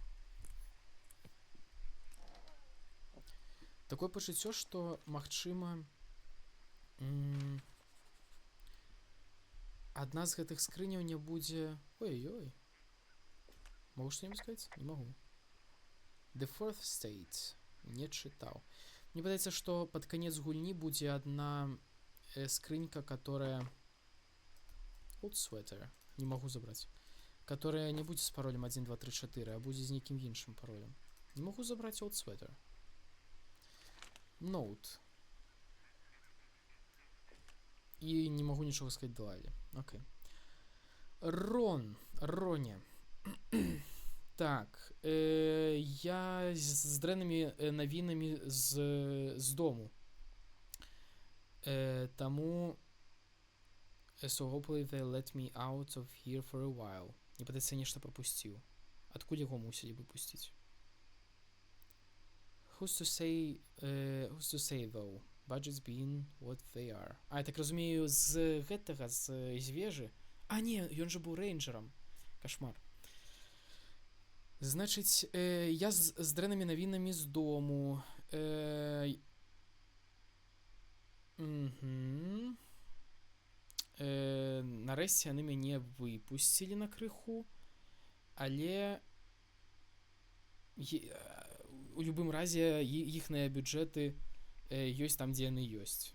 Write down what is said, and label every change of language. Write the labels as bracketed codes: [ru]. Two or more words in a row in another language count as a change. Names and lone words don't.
[be] Такое пачуццё, што, магчыма, адна з гэтых скрыняў не будзе... Ой-ой-ой. [ru] Могу што-нибудь сказаць? [be] Не магу. The Fourth State. Не чытаў. Мне падаецца, што пад канец гульні будзе адна скрынька, [ru] которая Old Sweater. Не могу забрать. Которая не будет с паролем 1234, а будет [be] з нейкім іншым паролем. [ru] Не могу забрать Old Sweater. Note. И не могу ничего сказать Делайле. Окей. Роня. [be] Так. Я з дрэннымі навінамі з дому. [en] Таму so hopefully they let me out of here for a while. [be] Не падаецца, нешта прапусціў. Адкуль яго мусілі выпусціць? [en] Who's to say though? Budgets being what they are. [be] А, я так разумею, з гэтага, з вежы. А, не, ён жа быў рэйнджерам. [ru] Кошмар. [be] Значыць, я з дрэннымі навінамі з дому. Нарэшце яны мяне выпусцілі на крыху, але у любым разе іхныя бюджэты ёсць там, дзе яны ёсць.